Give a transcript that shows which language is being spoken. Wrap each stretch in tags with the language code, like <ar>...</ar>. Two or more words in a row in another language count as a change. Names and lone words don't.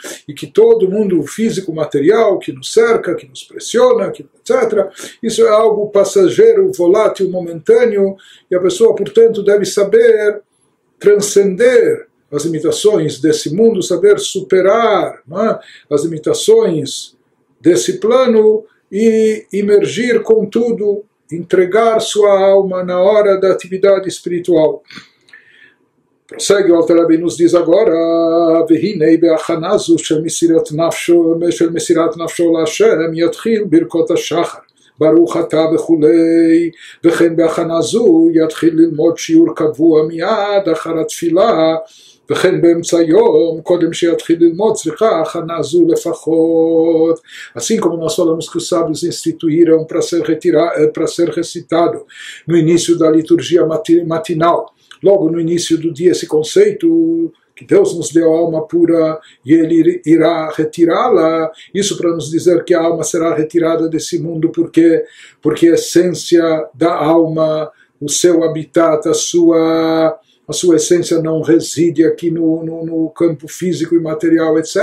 <pt>E que todo mundo físico, material, que nos cerca, que nos pressiona, etc., isso é algo passageiro, volátil, momentâneo, e a pessoa, portanto, deve saber transcender as limitações desse mundo, saber superar, não é? As limitações desse plano e imergir com tudo, entregar sua alma na hora da atividade espiritual. Prossegue o Alter Rebbe e nos diz agora,</pt> <he>והנה בהכנה זו של מסירת נפשו להשם יתחיל ברכות השחר, ברוך אתה וכולי, וכן בהכנה זו יתחיל ללמוד שיעור קבוע מיד אחר התפילה, וכן באמצע יום, קודם שיתחיל ללמוד, צריכה הכנה זו לפחות.</he> <pt>Assim como nós falamos que os sábios instituíram para ser recitado no início da liturgia matinal, logo no início do dia, esse conceito que Deus nos deu a alma pura e Ele irá retirá-la, isso para nos dizer que a alma será retirada desse mundo, porque a essência da alma, o seu habitat, a sua essência não reside aqui no campo físico e material, etc.</pt>